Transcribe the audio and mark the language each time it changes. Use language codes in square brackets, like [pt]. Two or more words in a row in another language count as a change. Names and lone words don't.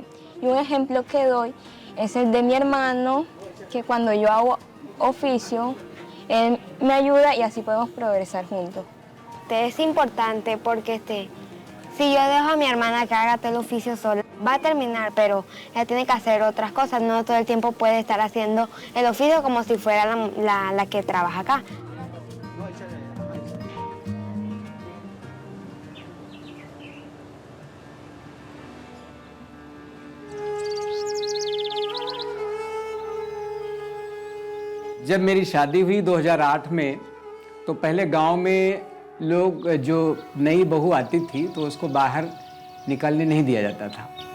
[es] Y un ejemplo que doy es el de mi hermano, que cuando yo hago oficio, él me ayuda y así podemos progresar juntos. Es importante porque si yo dejo a mi hermana que haga todo el oficio sola, va a terminar, pero ella tiene que hacer otras cosas. No todo el tiempo puede estar haciendo el oficio como si fuera la que trabaja acá. [hi] जब मेरी शादी हुई 2008 में, तो पहले गांव में लोग जो नई बहू आती थी तो उसको बाहर निकलने नहीं दिया जाता था।